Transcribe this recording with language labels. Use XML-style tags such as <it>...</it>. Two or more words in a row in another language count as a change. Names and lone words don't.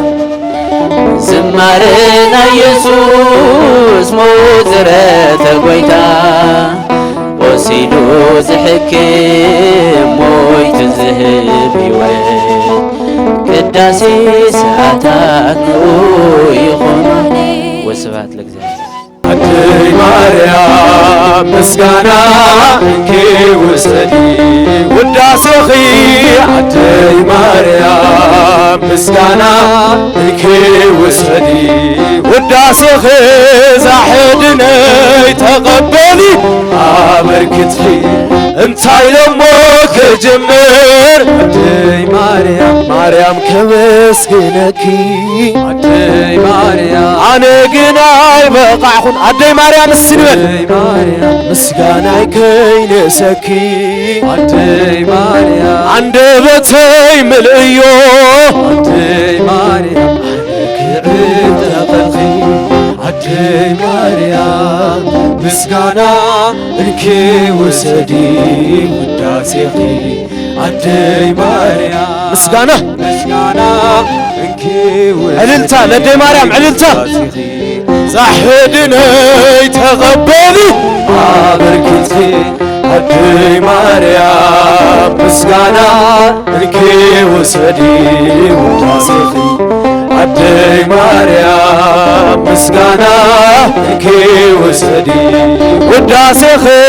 <ti>ዝማሬና ኢየሱስ ሞት ዝረተ ጎይታ ወሲሉ ዝሕክም ሞይቱ ዝህብ ሕይወት ቅዳሴ ሰዓታት ኑ ይኹን</ti> <gez>ወስብሐት ለእግዚአብሔር።</gez> <ti>አደይ ማርያም ምስጋና እንኪ ውሰዲ ውዳሴኺ አደይ ማርያም ምስጋና እንኪ ውሰዲ ውዳሴኺ ዛሕድነይ ተቐበሊ አበርክትሊ እንታይ ደሞ ክጅምር አደይ ማርያም ማርያም ከመስግነኪ አደይ ማርያም አነ ግን አይበቃዕኹን አደይ ማርያም እስንበል አደይ ማርያም ምስጋናይ ከይንእሰኪ አደይ ማርያም አንደበተይ ምልእዮ አደይ ማርያም ክዕብ ተቐልኺ አደይ ማርያም ምስጋና እንኪ ውሰዲ ውዳሴኺ አደይ ማርያም ምስጋና እንኪ ውሰዲ ዕልልታ ለአደይ ማርያም ዕልልታ ዛሕድነይ ተቐበሊ አበርክትኪ አደይ ማርያም ምስጋና እንኪ ውሰዲ ውዳሴኺ አደይ ማርያም ምስጋና እንኪ ውሰዲ ውዳሴኺ</ti>